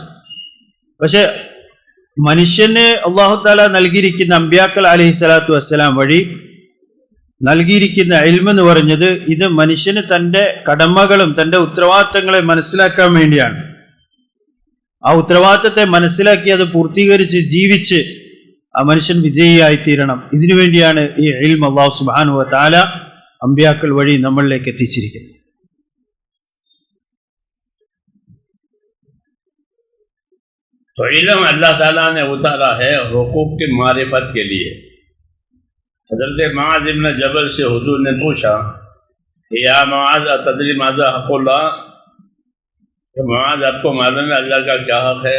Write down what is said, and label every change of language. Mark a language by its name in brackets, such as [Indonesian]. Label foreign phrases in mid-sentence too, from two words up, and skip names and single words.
[Malayalam] പക്ഷെ മനുഷ്യന് [Arabic] الله تعالى [Malayalam] നൽകിയിരിക്കുന്ന അമ്പിയാക്കൾ [Arabic] عليه الصلاة والسلام [Malayalam] വഴി നൽകിയിരിക്കുന്ന ഇൽമ് എന്ന് പറഞ്ഞത് ഇത് മനുഷ്യന് തൻ്റെ കടമകളും തൻ്റെ ഉത്തരവാദിത്തങ്ങളെ മനസ്സിലാക്കാൻ വേണ്ടിയാണ്. ആ ഉത്തരവാദിത്തത്തെ മനസ്സിലാക്കി അത് പൂർത്തീകരിച്ച് ജീവിച്ച് ആ മനുഷ്യൻ വിജയിയായിത്തീരണം. ഇതിനു വേണ്ടിയാണ് ഈ ഇൽമ് [Arabic] الله سبحانه وتعالى [Malayalam] അമ്പിയാക്കൾ വഴി നമ്മളിലേക്ക് എത്തിച്ചിരിക്കുന്നത്. [Urdu] تو علم اللہ تعالیٰ نے اتارا ہے حقوق کی معرفت کے لیے۔ حضرت معاذ ابن جبل سے حضور نے پوچھا کہ [Arabic] یا معاذ اتدری ماذا حق اللہ، [Urdu] کہ معاذ آپ کو معلوم ہے اللہ کا کیا حق ہے؟